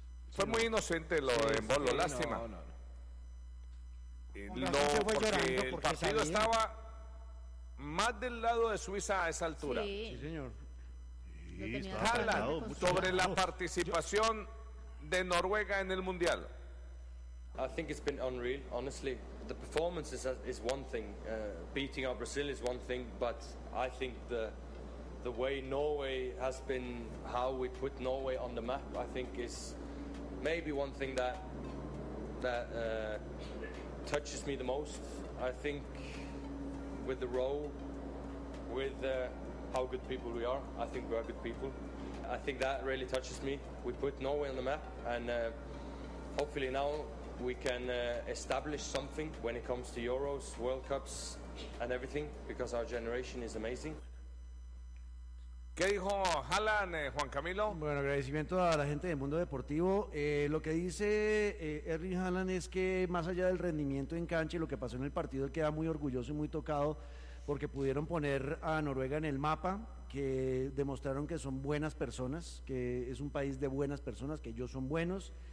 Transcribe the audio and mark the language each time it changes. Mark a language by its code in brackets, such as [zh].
[es] Fue muy inocente lo de Bolo, lástima. No, porque el partido estaba más del lado de Suiza a esa altura. Sí, señor. Haaland, sobre la participación de Noruega en el Mundial. [en] I think it's been unreal, honestly. The performance is one thing, beating up Brazil is one thing, but I think the way Norway has been, how we put Norway on the map, I think is maybe one thing that touches me the most. I think with the role, with how good people we are, I think we are good people. I think that really touches me. We put Norway on the map, and hopefully now we can establish something when it comes to Euros, World Cups and everything, because our generation is amazing. [es] ¿Qué dijo Haaland, Juan Camilo? Bueno, agradecimiento a la gente del mundo deportivo. Lo que dice Erling Haaland es que más allá del rendimiento en cancha y lo que pasó en el partido, él queda muy orgulloso y muy tocado porque pudieron poner a Noruega en el mapa, que demostraron que son buenas personas, que es un país de buenas personas, que ellos son buenos.